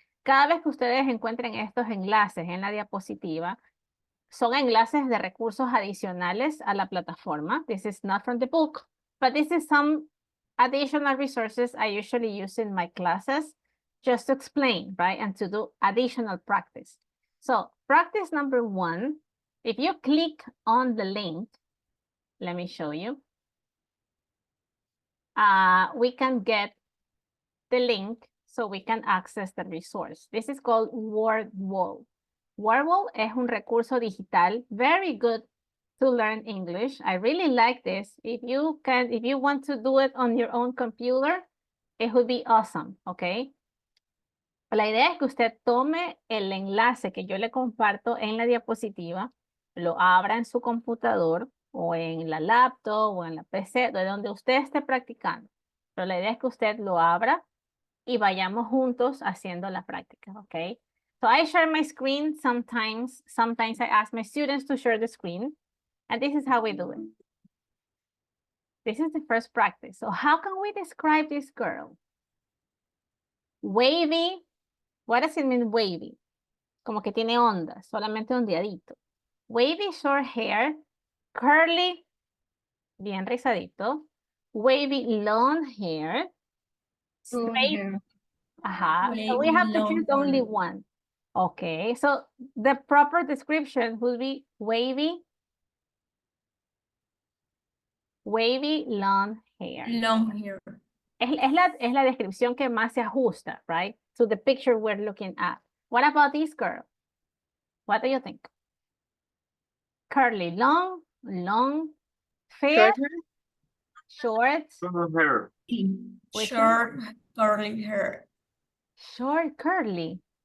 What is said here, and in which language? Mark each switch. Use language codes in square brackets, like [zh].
[es] Cada vez que ustedes encuentren estos enlaces en la diapositiva, son enlaces de recursos adicionales a la plataforma. [en] This is not from the book, but this is some additional resources I usually use in my classes just to explain, right? And to do additional practice. So practice number 1, if you click on the link, let me show you. We can get the link so we can access the resource. This is called WordWall. WordWall [es] es un recurso digital, [en] very good to learn English. I really like this. If you want to do it on your own computer, it would be awesome, okay? [es] La idea es que usted tome el enlace que yo le comparto en la diapositiva, lo abra en su computador o en la laptop o en la PC, de donde usted esté practicando. Pero la idea es que usted lo abra y vayamos juntos haciendo la práctica, ¿ok? [en] So I share my screen sometimes. Sometimes I ask my students to share the screen. And this is how we do it. This is the first practice. So how can we describe this girl? Wavy. What does it mean wavy? [es] Como que tiene ondas, solamente ondeadito. [en] Wavy short hair, curly, [es] bien rizadito. [en] Wavy long hair, straight. So we have to choose only one. Okay, so the proper description would be wavy long hair. Long hair. [es] Es la descripción que más se ajusta, right? [en] To the picture we're looking at. What about this girl? What do you think? Curly, long, fair, short, Hair. Which Short curly hair. short, curly.